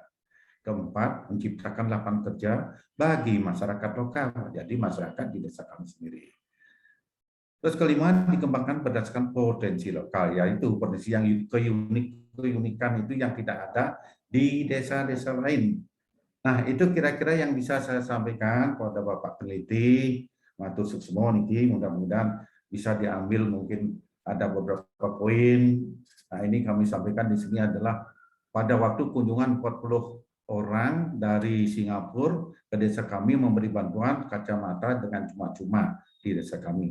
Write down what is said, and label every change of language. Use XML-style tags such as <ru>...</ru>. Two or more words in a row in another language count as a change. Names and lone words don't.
<id>Keempat, menciptakan lapangan kerja bagi masyarakat lokal, jadi masyarakat di desa kami sendiri. Terus kelima, dikembangkan berdasarkan potensi lokal, yaitu potensi yang keunikan itu yang tidak ada di desa-desa lain. Nah, itu kira-kira yang bisa saya sampaikan kepada Bapak Peneliti,</id> <ban>matur suksmo niki,</ban> <id>mudah-mudahan bisa diambil, mungkin ada beberapa poin. Nah, ini kami sampaikan di sini adalah pada waktu kunjungan 40 orang dari Singapura ke desa kami memberi bantuan kacamata dengan cuma-cuma di desa kami.</id>